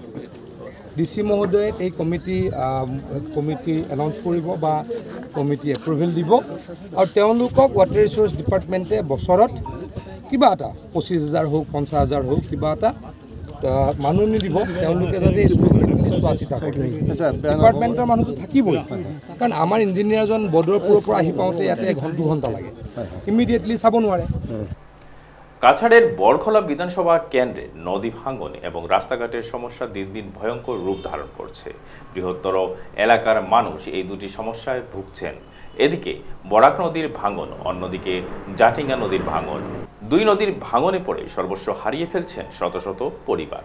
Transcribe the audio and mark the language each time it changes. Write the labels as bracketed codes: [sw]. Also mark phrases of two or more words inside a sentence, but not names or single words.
[as] ডিচি মহোদয়ে এই [en] committee announce [as] কৰিব বা [en] committee approval [as] দিব, আৰু তেওঁলোকক [en] water resource departmentে [as] বছৰত কিবা এটা 25,000 হওক 50,000 হওক কিবা এটা মানুহ নিদিব, তেওঁলোকে যাতে চোৱা চিতা কৰে। ডিপাৰ্টমেণ্টৰ মানুহটো থাকিবই, কাৰণ আমাৰ ইঞ্জিনিয়াৰজন বদৰপুৰৰ পৰা আহি পাওঁতে ইয়াতে 1-2 ঘণ্টা লাগে, ইমিডিয়েটলি চাব নোৱাৰে। [bn] কাছাড়ের বরখলা বিধানসভা কেন্দ্রে নদী ভাঙন এবং রাস্তাঘাটের সমস্যা দিন দিন ভয়ঙ্কর রূপ ধারণ করছে। বৃহত্তর এলাকার মানুষ এই দুটি সমস্যায় ভুগছেন। এদিকে বরাক নদীর ভাঙন, অন্যদিকে জাটিঙ্গা নদীর ভাঙন। দুই নদীর ভাঙনে পড়ে সর্বস্ব হারিয়ে ফেলছেন শত শত পরিবার।